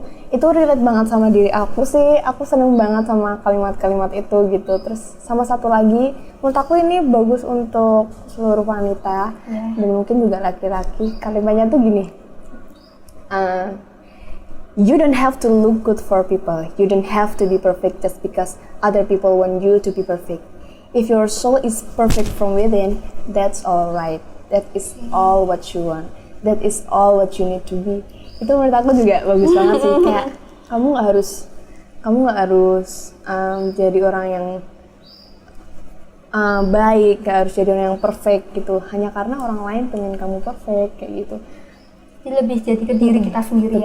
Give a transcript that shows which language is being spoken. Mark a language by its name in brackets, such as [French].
[Indonesian] Itu relate banget sama diri aku sih. Aku seneng banget sama kalimat-kalimat itu gitu. Terus sama satu lagi, menurut aku ini bagus untuk seluruh wanita dan mungkin juga laki-laki. Kalimatnya tuh gini, [English] you don't have to look good for people. You don't have to be perfect just because other people want you to be perfect. If your soul is perfect from within, that's all right. That is all what you want. That is all what you need to be. [Indonesian] Itu menurut aku juga bagus banget sih. Kayak kamu nggak harus jadi orang yang baik, nggak harus jadi orang yang perfect gitu. Hanya karena orang lain pengen kamu perfect kayak gitu. Jadi lebih jadi ke diri kita sendiri